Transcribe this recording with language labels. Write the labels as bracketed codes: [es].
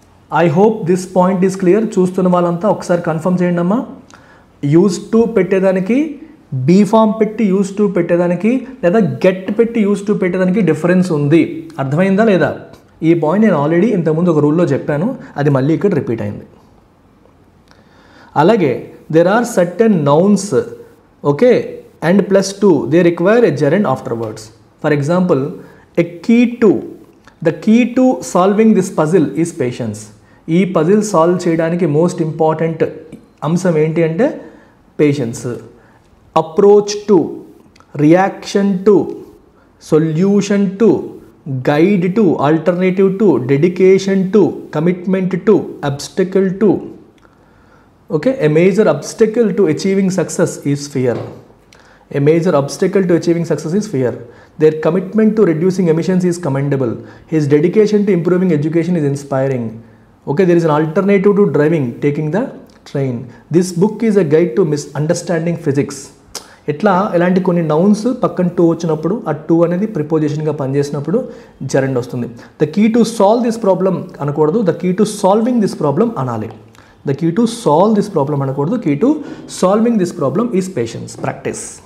[en] I hope this point is clear. [te] చూస్తున్న వాళ్ళంతా ఒకసారి కన్ఫర్మ్ చేయండి అమ్మా. యూజ్ టు పెట్టేదానికి, బీ ఫామ్ పెట్టి యూజ్ టు పెట్టేదానికి, లేదా గెట్ పెట్టి యూజ్ టు పెట్టేదానికి డిఫరెన్స్ ఉంది. అర్థమైందా లేదా? ఈ పాయింట్ నేను ఆల్రెడీ ఇంతకుముందు ఒక రూల్లో చెప్పాను, అది మళ్ళీ ఇక్కడ రిపీట్ అయింది. [en] అలాగే there are certain nouns, okay, and plus 2 they require a gerund afterwards. For example, a key to, the key to solving this puzzle is patience. [te] ఈ పజిల్ సాల్వ్ చేయడానికి మోస్ట్ ఇంపార్టెంట్ అంశం ఏంటి అంటే patience. [en] Approach to, reaction to, solution to, guide to, alternative to, dedication to, commitment to, obstacle to. Okay, a major obstacle to achieving success is fear. A major obstacle to achieving success is fear. Their commitment to reducing emissions is commendable. His dedication to improving education is inspiring. Okay, there is an alternative to driving, taking the train. This book is a guide to understanding physics. [te] ఇట్లా ఇలాంటి కొన్ని nouns పక్కన to వచ్చినప్పుడు ఆ to అనేది ప్రిపోజిషన్గా పనిచేసినప్పుడు gerund వస్తుంది. [en] the key to solve this problem [te] అనకూడదు, [en] the key to solving this problem [te] అనాలి. [en] the key to solve this problem [te] అనకూడదు, [en] Key to solving this problem is patience, practice.